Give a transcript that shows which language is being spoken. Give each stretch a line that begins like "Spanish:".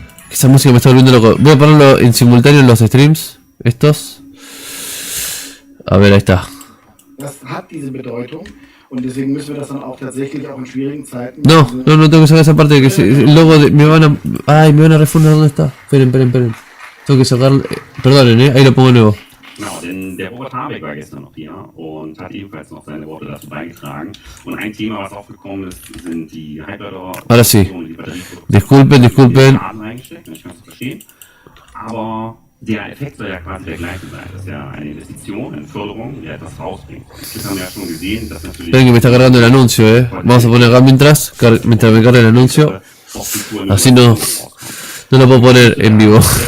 Spanish: Esa música me está volviendo loco. Voy a ponerlo en simultáneo en los streams. Estos. A ver, ahí está. No tengo que sacar esa parte de que luego me van a... Ay, me van a refundar. ¿Dónde está? Esperen. Tengo que sacar... Perdonen, ahí lo pongo nuevo.
German: Genau, denn der Robert Habeck war gestern noch hier und hat ebenfalls noch seine Worte dazu beigetragen. Und ein Thema, was aufgekommen ist, sind die Halbleiter.
Spanish: Ahora sí. Disculpen.
German: Ich kann es verstehen. Aber der Effekt soll ja quasi der gleiche sein. Das ist ja eine Investition, eine Förderung, die etwas rausbringt. Das haben wir ja schon gesehen, dass natürlich...
Spanish: Ven que me está cargando el anuncio, Vamos a poner acá mientras me carga el anuncio. Así no lo puedo poner en vivo.